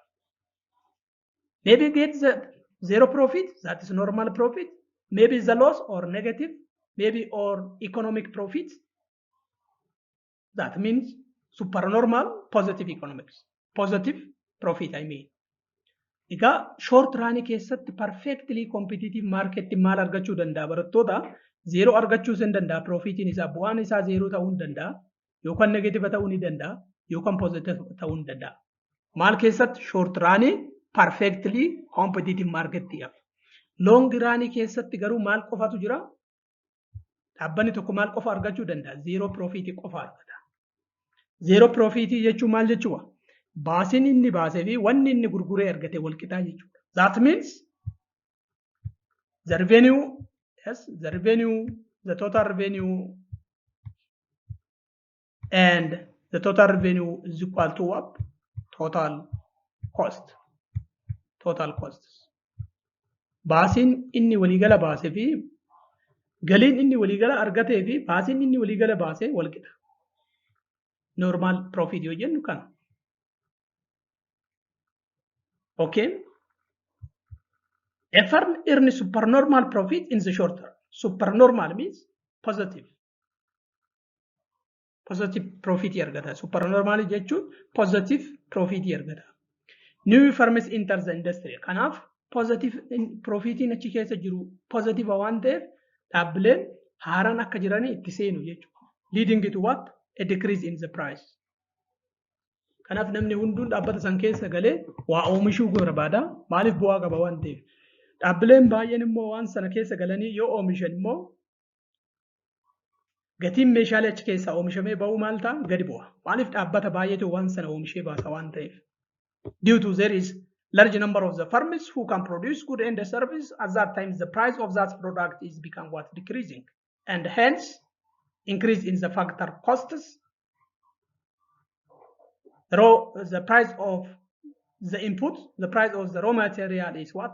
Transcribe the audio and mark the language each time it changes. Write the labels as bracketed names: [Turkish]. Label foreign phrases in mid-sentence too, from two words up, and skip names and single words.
[English] Maybe get the zero profit, that is normal profit, maybe the loss or negative, maybe or economic profit. That means supernormal positive economics. Positive profit, I mean. Egaa short run keessatti perfectly competitive market [Oromo] maal argachuu danda'a barattoota? Zero argachuu hin danda'a. Profitiin isaa bu'aan isaa zero ta'uu hin danda'a. Yookaan negative ta'uu ni danda'a. Yookaan positive ta'uu ni danda'a. Maal keessatti? [English] Short run perfectly competitive market tiyaaf. Long run [Oromo] keessatti garuu maal qofatu jira? Dhaabbanni tokko maal qofa argachuu danda'a? [English] Zero profit [Oromo] qofa argata. [English] Zero profit [Oromo] jechuun maal jechuudha? Baasiin inni baasee fi wanni inni gurguree argate wal qixaa jechuudha. [English] That means the revenue, yes, the revenue, the total revenue and the total revenue is equal to what? Total cost. Total costs. [Oromo] baasiin inni waliigala baasee fi galiin inni waliigala argatee fi baasiin inni waliigala baasee wal qixa. [English] Normal profit [Oromo] yoo jennu kana. Okay. [English] A firm earns supernormal profit in the short term. Supernormal means positive. Positive profit [Oromo] argata. Supernormal jechuun [English] positive profit [Oromo] argata. [English] New firms enter the industry. [Oromo] Kanaaf [English] positive profitiin [Oromo] achi keessa jiru positive waan ta'eef dhaabbileen haaraan akka jiranii itti seenu jechuudha. [English] Leading to what? A decrease in the price. [Oromo] Kanaaf namni hunduun dhaabbata san keessa galee waa oomishuu barbaada. Maaliif bu'aa qaba waan ta'eef. Dhaabbileen baay'een immoo waan sana keessa galanii yoo oomishan immoo gatiin meeshaalee achi keessaa oomishamee ba'uu maal ta'a? Gadi bu'a. Maaliif dhaabbata baay'eetu waan sana oomishee baasa waan ta'eef. [English] Due to there is large number of the firms who can produce good and service, at that time the price of that product is become what? Decreasing. And hence, increase in the factor costs. The price of the input, the price of the raw material is what?